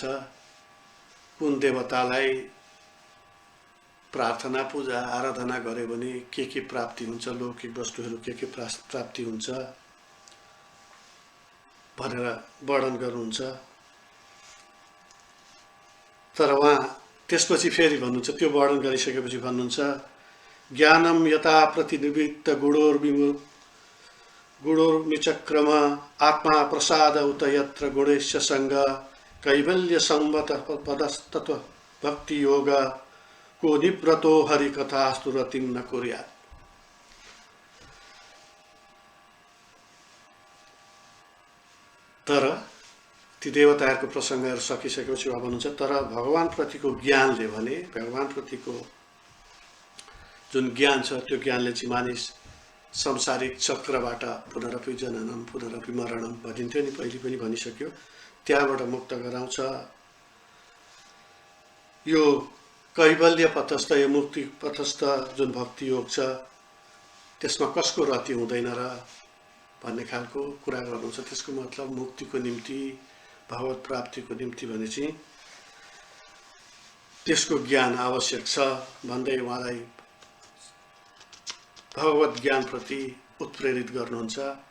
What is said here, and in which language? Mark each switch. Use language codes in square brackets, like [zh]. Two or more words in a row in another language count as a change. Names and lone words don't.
[ne] कुन देवतालाई प्रार्थना पूजा आराधना गरे भने के प्राप्ति हुन्छ, लौकिक वस्तुहरू के प्राप्ति हुन्छ भनेर वर्णन गर्नुहुन्छ। तर उहाँ त्यसपछि फेरि भन्नुहुन्छ, त्यो वर्णन गरिसकेपछि भन्नुहुन्छ, [sa] ज्ञानम यता प्रतिनिवृत्त गुणोर्निचक्रम आत्मा प्रसाद उत यत्र गुणेश्य संग कैवल्य संवत पदस्तत्व भक्ति योग को निव्रतो हरिकथास्तु रतिं न कुर्यात्। [ne] तर ती देवताहरूको प्रसङ्गहरू सकिसकेपछि उहाँ भन्नुहुन्छ, तर भगवान प्रतिको ज्ञानले भने भगवान प्रतिको जुन ज्ञान छ त्यो ज्ञानले चाहिँ मानिस संसारिक चक्रबाट [sa] पुनरपि जननम पुनरपि मरणम [ne] भनिन्थ्यो नि, पहिले पनि भनिसक्यो, त्यहाँबाट मुक्त गराउँछ। यो कैवल्य पथस्थ, यो मुक्ति पथस्थ जुन भक्ति योग छ त्यसमा कसको रति हुँदैन र भन्ने खालको कुरा गर्नुहुन्छ। त्यसको मतलब मुक्तिको निम्ति, भगवत प्राप्तिको निम्ति भने चाहिँ त्यसको ज्ञान आवश्यक छ भन्दै उहाँलाई भगवत ज्ञान प्रति उत्प्रेरित गर्नुहुन्छ।